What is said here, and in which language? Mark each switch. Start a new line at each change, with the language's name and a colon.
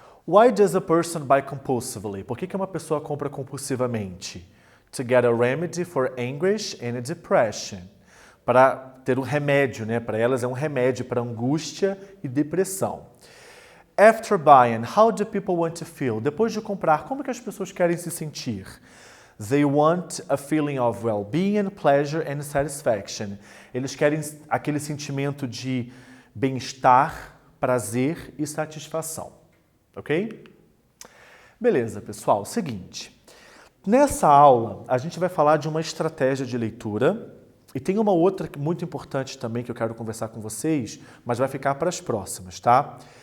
English: Why does a person buy compulsively?
Portuguese: Por que uma pessoa compra compulsivamente?
English: To get a remedy for anguish and depression.
Portuguese: Para ter um remédio, né? Para elas é um remédio para angústia e depressão.
English: After buying, how do people want to feel?
Portuguese: Depois de comprar, como que as pessoas querem se sentir?
English: They want a feeling of well-being, pleasure and satisfaction.
Portuguese: Eles querem aquele sentimento de bem-estar, prazer e satisfação. Ok? Beleza, pessoal. Seguinte. Nessa aula, a gente vai falar de uma estratégia de leitura e tem uma outra muito importante também que eu quero conversar com vocês, mas vai ficar para as próximas, tá?